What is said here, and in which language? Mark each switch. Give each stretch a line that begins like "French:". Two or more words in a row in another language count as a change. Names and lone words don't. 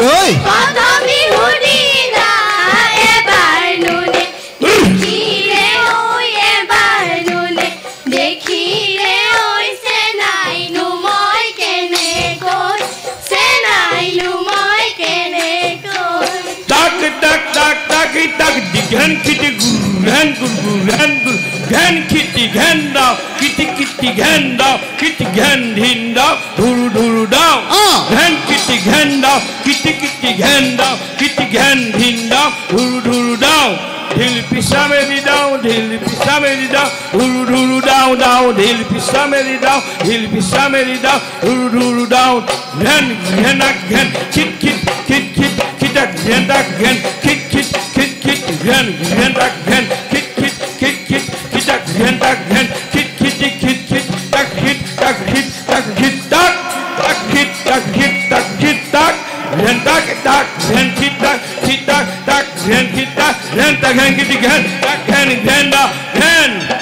Assamese: কথা বিহু দিনা এবাৰ নুনে দেখিলে ঐ এবাৰ নুনে দেখিলে ঐ চেনাইনো মই কেনেকৈ চেনাইনো মই কেনেকৈ tak tak tak tak tak digan kiti guran guran gan kiti ganda kiti kiti ganda kiti gandinda duru duru down gan kiti ganda kiti kiti ganda kiti gandinda duru duru down dil pisameri down dil pisameri down duru duru down down dil pisameri down duru duru down gan gan kit kit kit kit kit gan gan kit kit kit kit gan gan kit kit kit kit kit gan kit kit kit kit tak hit tak hit tak hit tak tak hit tak hit tak hit tak gan tak tak gan kit tak kit tak tak gan kit tak gan kit gan tak gan gan